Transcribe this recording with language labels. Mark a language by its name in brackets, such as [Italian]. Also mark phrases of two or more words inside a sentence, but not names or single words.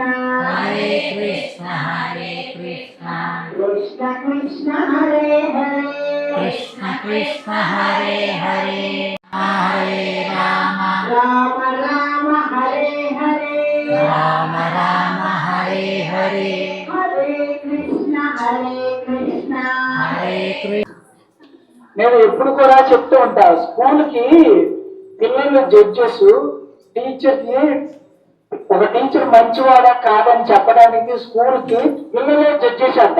[Sanskrit] హరే కృష్ణ హరే కృష్ణ, కృష్ణ కృష్ణ హరే హరే, కృష్ణ కృష్ణ హరే హరే, హరే రామ రామ రామ హరే హరే, రామ రామ హరే హరే, హరే కృష్ణ హరే కృష్ణ, హరే కృష్ణ. [Telugu] నేను ఎప్పుడు కూడా చెప్తూ ఉంటాను, స్కూల్కి పిల్లలు జడ్జెస్, టీచర్కి ఒక టీచర్ మంచివాడా కాదని చెప్పడానికి స్కూల్కి పిల్లలే జడ్జెస్ అంట.